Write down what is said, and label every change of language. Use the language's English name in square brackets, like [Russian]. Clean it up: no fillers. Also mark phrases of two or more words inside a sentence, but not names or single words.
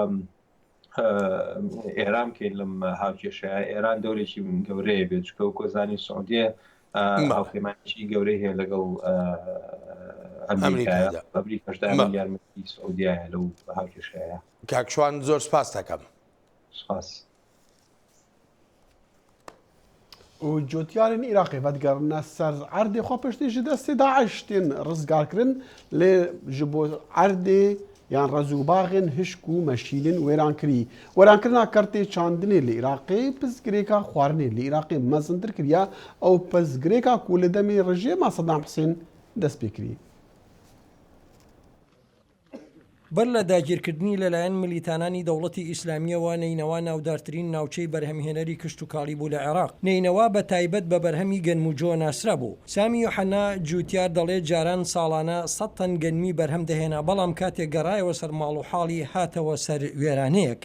[Central Kurdish] ئێران بکەین لەم هاوکێشەیە ئێران دەورێکی گەورەیە بێت چکە و کۆزانی سعودیە هاوپەیمانێکی گەورەی هەیە لەگەڵ ئەمریکاشدا یارمەتی سعودیایە لەو هاوکێشەیە کاکشوان زۆر سپاس دەکەم سپاس [Kurdish] و جوتیارên Iraqê vedgerine ser erdê xwe piştî ji destê Daeş tên rizgarkirin lê ji bo erdê yan rezûbaxên hişk û meşîlên wêran kirî. Wêrankirina kertê çandinê li Iraqê pirzgirêka xwarinê li Iraqê mezintir kiriya ew pirzgirêka ku li demê rejêma Sedam Husên dest pê kirî. [Central Kurdish] بەر لە داگیرکردنی لەلایەن ملیتانانی دەوڵەتی ئیسلامیەوە نینەوە ناودارترین ناوچەی بەرهەمهێنەری کشت و کاڵی بوو لە عێراق نینەوە بە تایبەت بە بەرهەمی گەنم و جۆ ناسرا بوو سامی یوحەنا جوتیار دەڵێت جاران ساڵانە 100 تەن گەنمی بەرهەم دەهێنا بەڵام کاتێک گەڕایەوە سەر ماڵ و حاڵی هاتەوە سەر وێرانەیەک